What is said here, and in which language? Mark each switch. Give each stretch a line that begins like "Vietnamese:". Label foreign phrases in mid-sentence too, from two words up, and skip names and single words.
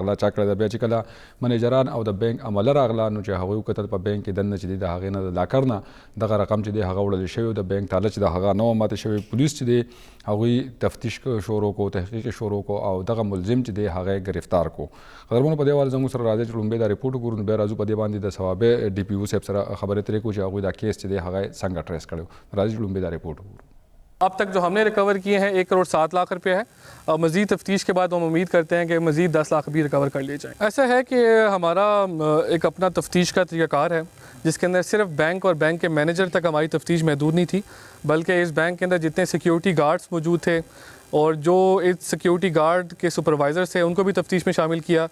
Pashto: غلا چا کړی د بیا چې کله منیجران او د بانک عمله راغله نو چې هغه کتل په بانک کې دنه چې د هغه نه د لاکر نه دغه رقم چې د هغه وړل شوی د بانک تاله چې د هغه نو ماته شوی پولیس چې د هغه تفتیش شروع کو تحقیق شروع کو او دغه ملزم چې د هغه گرفتار کو قدرمن په دې حواله زموږ سره راځي چې لومبه دا ریپورت ګورو به راځو په دې باندې د ثوابه ډي پی او صاحب سره خبرې ترې کو چې هغه دا کیس چې د هغه څنګه ټریس کړو راځي لومبه دا ریپورट ګورو
Urdu: اب تک جو ہم نے ریکور کیے ہیں 1 کروڑ 7 لاکھ روپے ہے اور مزید تفتیش کے بعد ہم امید کرتے ہیں کہ مزید 10 لاکھ بھی ریکور کر لیے جائیں. ایسا ہے کہ ہمارا ایک اپنا تفتیش کا طریقہ کار ہے جس کے اندر صرف بینک اور بینک کے مینیجر تک ہماری تفتیش محدود نہیں تھی، بلکہ اس بینک کے اندر جتنے سیکیورٹی گارڈز موجود تھے اور جو اس سیکیورٹی گارڈ کے سپروائزرز تھے ان کو بھی تفتیش میں شامل کیا.